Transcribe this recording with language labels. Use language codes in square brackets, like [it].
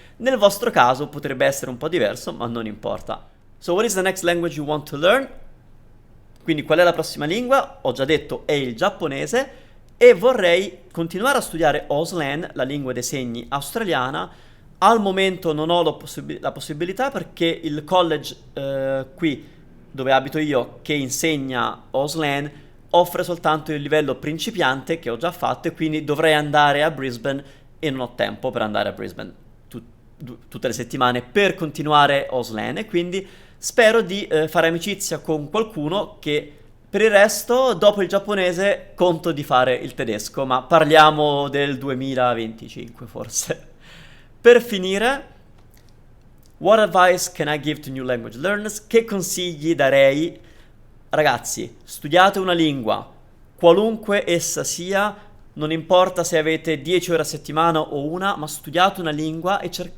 [it] Nel vostro caso potrebbe essere un po' diverso, ma non importa. [en] So what is the next language you want to learn? [it] Quindi qual è la prossima lingua? Ho già detto è il giapponese e vorrei continuare a studiare Auslan, la lingua dei segni australiana. Al momento non ho la possibilità perché il college qui dove abito io che insegna Auslan offre soltanto il livello principiante che ho già fatto e quindi dovrei andare a Brisbane e non ho tempo per andare a Brisbane tutte le settimane per continuare Auslan e quindi spero di fare amicizia con qualcuno che per il resto dopo il giapponese conto di fare il tedesco, ma parliamo del 2025 forse. Per finire, [en] what advice can I give to new language learners? [it] Che consigli darei? Ragazzi, studiate una lingua, qualunque essa sia, non importa se avete 10 ore a settimana o una, ma studiate una lingua e